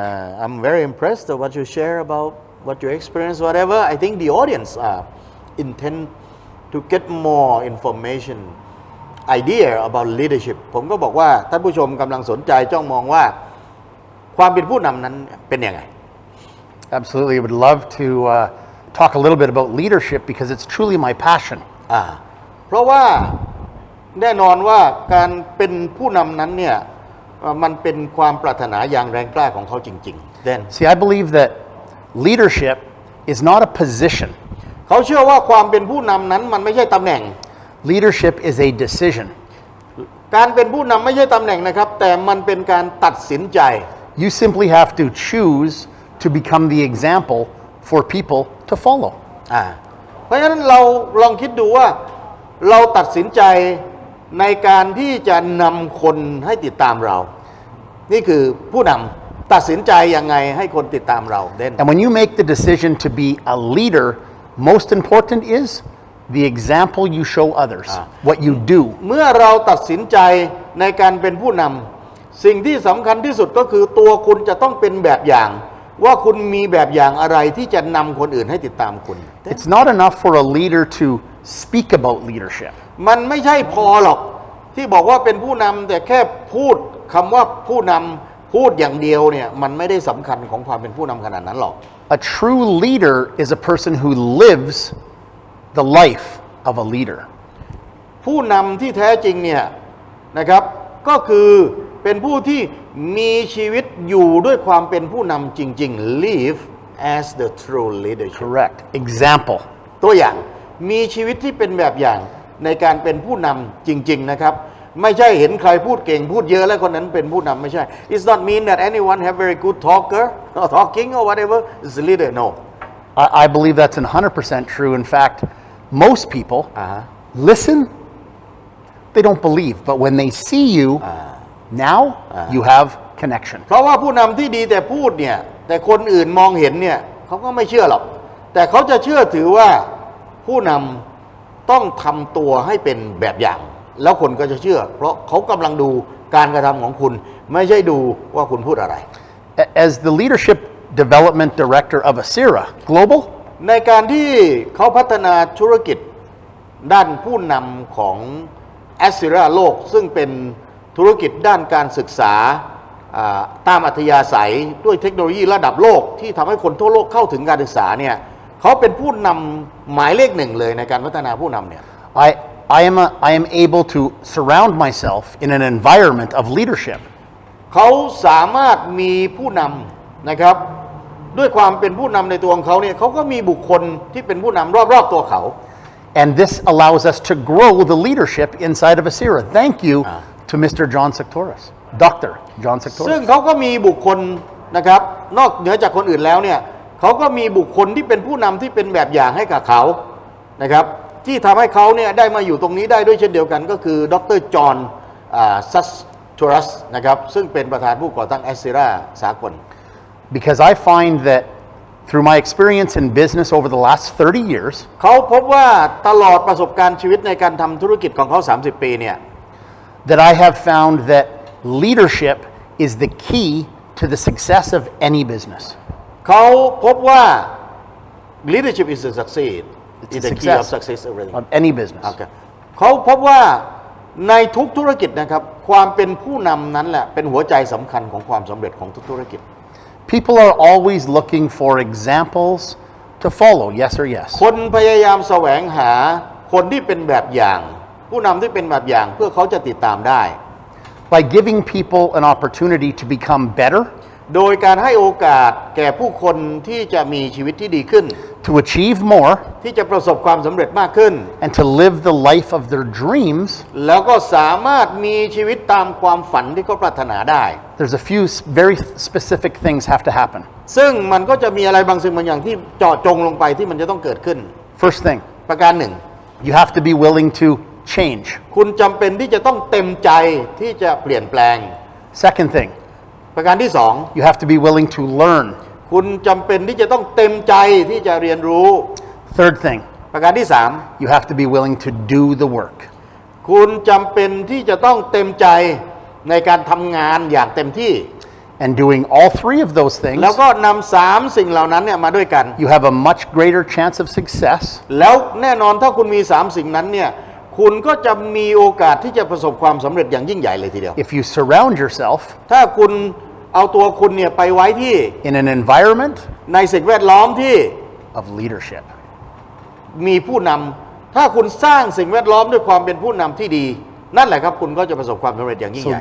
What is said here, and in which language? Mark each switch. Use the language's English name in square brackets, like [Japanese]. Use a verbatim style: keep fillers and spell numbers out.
[English] uh, I'm very impressed with what you share about what you experience whatever I think the audience are intent to get more information idea about leadership [Thai] ผมก็บอกว่าท่านผู้ชมกำลังสนใจจ้องมองว่าความเป็นผู้นำนั้นเป็นยังไง [English] Absolutely I would love to uh, talk a little bit about leadership because it's truly my passion [Thai] อ่าเพราะว่าแน่นอนว่าการเป็นผู้นำนั้นเนี่ยมันเป็นความปรารถนาอย่างแรงกล้าของเขาจริงๆ [English] Then See I believe that leadership is not a position [Thai] เขาเชื่อว่าความเป็นผู้นำนั้นมันไม่ใช่ตำแหน่ง [English] Leadership is a decision [Thai] การเป็นผู้นำไม่ใช่ตำแหน่งนะครับแต่มันเป็นการตัดสินใจ [English] You simply have to choose to become the example for people to follow [Thai] อ่าเพราะฉะนั้นเราลองคิดดูว่าเราตัดสินใจในการที่จะนำคนให้ติดตามเรานี่คือผู้นำตัดสินใจยังไงให้คนติดตามเรา [English] Then And when you make the decision to be a leader most important is the example you show others what you do [Thai] เมื่อเราตัดสินใจในการเป็นผู้นำสิ่งที่สำคัญที่สุดก็คือตัวคุณจะต้องเป็นแบบอย่างว่าคุณมีแบบอย่างอะไรที่จะนำคนอื่นให้ติดตามคุณ [English] It's not enough for a leader to speak about leadership [Thai] มันไม่ใช่พอหรอกที่บอกว่าเป็นผู้นำแต่แค่พูดคำว่าผู้นำพูดอย่างเดียวเนี่ยมันไม่ได้สำคัญของความเป็นผู้นำขนาดนั้นหรอก [English] A true leader is a person who lives the life of a leader [Thai] ผู้นำที่แท้จริงเนี่ยนะครับก็คือเป็นผู้ที่มีชีวิตอยู่ด้วยความเป็นผู้นำจริงๆ [English] Live as the true leader Correct Example [Thai] ตัวอย่างมีชีวิตที่เป็นแบบอย่างในการเป็นผู้นำจริงๆนะครับไม่ใช่เห็นใครพูดเก่งพูดเยอะแล้วคนนั้นเป็นผู้นำไม่ใช่ [English] It's not mean that anyone have very good talker or talking or whatever is a leader no I, I believe that's one hundred percent true in fact most people uh-huh. listen they don't believe but when they see you uh-huh. now uh-huh. you have connection [Thai] เพราะว่าผู้นำที่ดีแต่พูดเนี่ยแต่คนอื่นมองเห็นเนี่ยเขาก็ไม่เชื่อหรอกแต่เขาจะเชื่อถือว่าผู้นำต้องทำตัวให้เป็นแบบอย่างแล้วคนก็จะเชื่อเพราะเขากำลังดูการกระทำของคุณไม่ใช่ดูว่าคุณพูดอะไร [English] As the leadership development director of Acera Global [Thai] ในการที่เขาพัฒนาธุรกิจด้านผู้นำของ Acera โลกซึ่งเป็นธุรกิจด้านการศึกษาตามอัธยาศัยด้วยเทคโนโลยีระดับโลกที่ทำให้คนทั่วโลกเข้าถึงการศึกษาเนี่ยเขาเป็นผู้นำหมายเลขหนึ่งเลยในการพัฒนาผู้นำเนี่ย [English] I I am a, I am able to surround myself in an environment of leadership [Thai] เขาสามารถมีผู้นำนะครับด้วยความเป็นผู้นำในตัวของเขาเนี่ยเขาก็มีบุคคลที่เป็นผู้นำรอบๆตัวเขา [English] And this allows us to grow the leadership inside of Acera Thank you to Mr. John Sectoris Doctor John Sectoris [Thai] ซึ่งเขาก็มีบุคคลนะครับนอกเหนือจากคนอื่นแล้วเนี่ยเขาก็มีบุคคลที่เป็นผู้นำที่เป็นแบบอย่างให้กับเขานะครับ ที่ทำให้เขาเนี่ยได้มาอยู่ตรงนี้ได้ด้วยเช่นเดียวกันก็คือดรจอห์นซัสทัวรัสนะครับซึ่งเป็นประธานผู้ก่อตั้งแอสซิร่าสากล [English] Because I find that through my experience in business over the last thirty years [Thai] เขาพบว่าตลอดประสบการณ์ชีวิตในการทำธุรกิจของเขาสามสิบปีเนี่ย [English] that I have found that leadership is the key to the success of any business [Thai] เขาพบว่า [English] leadership is the succeed is the key of success of of any business [Thai] เขาพบว่าในทุกธุรกิจนะครับความเป็นผู้นำนั้นแหละเป็นหัวใจสำคัญของความสำเร็จของทุกธุรกิจ [English] People are always looking for examples to follow yes or yes [Thai] คนพยายามแสวงหาคนที่เป็นแบบอย่างผู้นำที่เป็นแบบอย่างเพื่อเขาจะติดตามได้ [English] By giving people an opportunity to become better [Thai] โดยการให้โอกาสแก่ผู้คนที่จะมีชีวิตที่ดีขึ้น [English] To achieve more [Thai] ที่จะประสบความสำเร็จมากขึ้น [English] And to live the life of their dreams [Thai] แล้วก็สามารถมีชีวิตตามความฝันที่เขาปรารถนาได้ [English] There's a few very specific things have to happen [Thai] ซึ่งมันก็จะมีอะไรบางสิ่งบางอย่างที่เจาะจงลงไปที่มันจะต้องเกิดขึ้น [English] First thing [Thai] ประการหนึ่ง [English] You have to be willing to change [Thai] คุณจำเป็นที่จะต้องเต็มใจที่จะเปลี่ยนแปลง [English] Second thing [Thai] ประการที่สอง [English] You have to be willing to learn [Thai] คุณจำเป็นที่จะต้องเต็มใจที่จะเรียนรู้ [English] Third thing [Thai] ประการที่สาม [English] You have to be willing to do the work [Thai] คุณจำเป็นที่จะต้องเต็มใจในการทำงานอย่างเต็มที่ [English] And doing all three of those things [Thai] แล้วก็นำสามสิ่งเหล่านั้นเนี่ยมาด้วยกัน [English] You have a much greater chance of success [Thai] แล้วแน่นอนถ้าคุณมีสามสิ่งนั้นเนี่ยคุณก็จะมีโอกาสที่จะประสบความสำเร็จอย่างยิ่งใหญ่เลยทีเดียว [English] If you surround yourself [Thai] ถ้าคุณเอาตัวคุณเนี่ยไปไว้ที่ [English] in an environment [Thai] ในสิ่งแวดล้อมที่ [English] of leadership [Thai] มีผู้นำถ้าคุณสร้างสิ่งแวดล้อมด้วยความเป็นผู้นำที่ดีนั่นแหละครับคุณก็จะประสบความสำเร็จอย่างยิ่งใหญ่